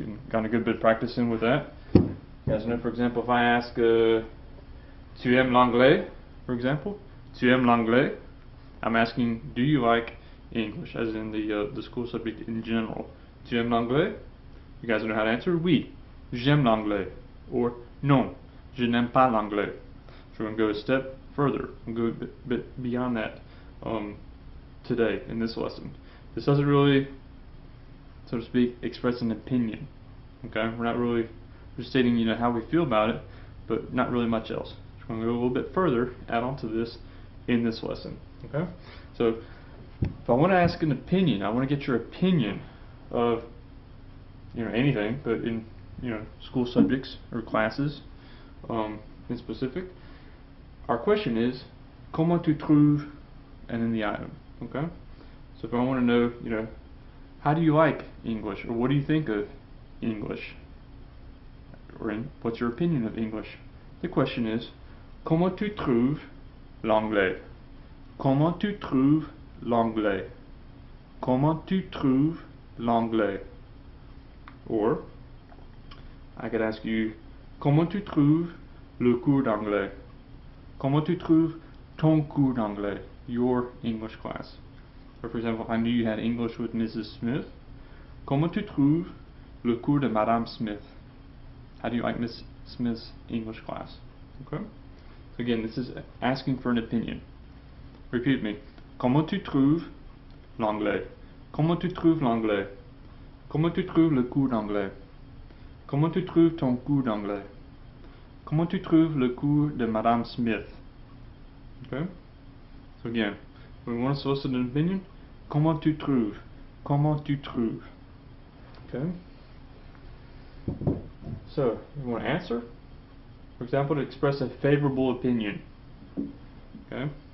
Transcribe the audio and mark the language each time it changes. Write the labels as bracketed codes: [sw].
[en] Got a good bit of practice in with that. You guys know, for example, if I ask, [fr] tu aimes l'anglais, [en] for example? [fr] Tu aimes l'anglais? [en] I'm asking, do you like English, as in the school subject in general. [fr] Tu aimes l'anglais? [en] You guys know how to answer? [fr] Oui, j'aime l'anglais. Or non, je n'aime pas l'anglais. [en] So we're going to go a step further. We'll go a bit beyond that today in this lesson. This doesn't really, so to speak, express an opinion. Okay, we're stating how we feel about it, but not really much else. So we're going to go a little bit further, add on to this in this lesson. Okay, so if I want to ask an opinion, I want to get your opinion of anything, but in school subjects or classes in specific. Our question is, [fr] comment tu trouves, [en] and then the item. Okay, so if I want to know, how do you like English, or what do you think of English, or what's your opinion of English? The question is, [fr] comment tu trouves l'anglais? Comment tu trouves l'anglais? Comment tu trouves l'anglais? [en] Or, I could ask you, [fr] comment tu trouves le cours d'anglais? Comment tu trouves ton cours d'anglais? [en] Your English class. Or for example, if I knew you had English with Mrs. Smith, [fr] comment tu trouves le cours de Madame Smith? [en] How do you like Miss Smith's English class? Okay? So again, this is asking for an opinion. Repeat with me. [fr] Comment tu trouves l'anglais? Comment tu trouves l'anglais? Comment tu trouves le cours d'anglais? Comment tu trouves ton cours d'anglais? Comment tu trouves le cours de Madame Smith? [en] Okay? So again, we want to solicit an opinion. [fr] Comment tu trouves? Comment tu trouves? Okay? [en] So, you want to answer? For example, to express a favorable opinion. Okay?